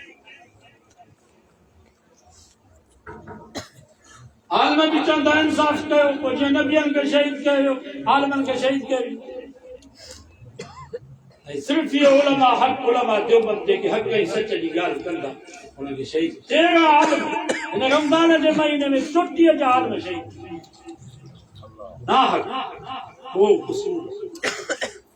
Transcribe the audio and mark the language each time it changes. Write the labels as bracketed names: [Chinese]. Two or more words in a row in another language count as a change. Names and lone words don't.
[Sindhi] आलम बि चवंदा इंसाफ़ कयो पोइ जीअं नबियनि खे शहीद कयो आलमनि खे शहीद कयो ऐं सिर्फ़ इहो उलमा हक़ उलमा देवबंद जेके हक़ ऐं सच जी ॻाल्हि कंदा उनखे शहीद 13 आलम हिन रमज़ान जे महीने में 34 जा आलम शहीद ना हक़ वो क़सूर